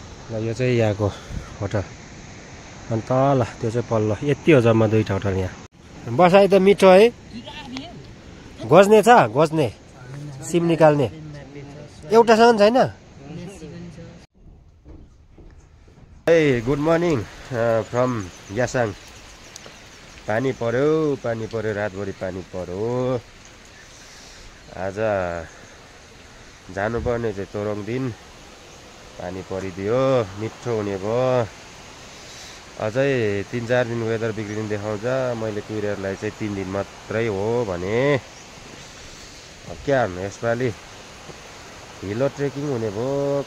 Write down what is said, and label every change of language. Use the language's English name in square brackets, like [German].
[Nepali] ल यो चाहिँ यहाँको होटल। अनि तल त्यो चाहिँ पल्लो, यति हो जम्मा दुईवटा होटल यहाँ। बसाइ त मिठो है। गोज्ने छ, गोज्ने सिम निकाल्ने एउटासम्म छैन। [English] Hey, good morning from Yasang. [Nepali] पानी पर्यो रातभरि पानी पर्यो। आज जानुपर्ने चाहिँ तोरङ दिन पानी परिदियो, मिठो हुने भयो। अझै 3-4 दिन वेदर बिग्रिने देखाउँछ। मैले कुरियरलाई चाहिँ 3 दिन मात्रै हो भने क्या गर्नु, यसपालि हिलो ट्रेकिङ हुने भयो।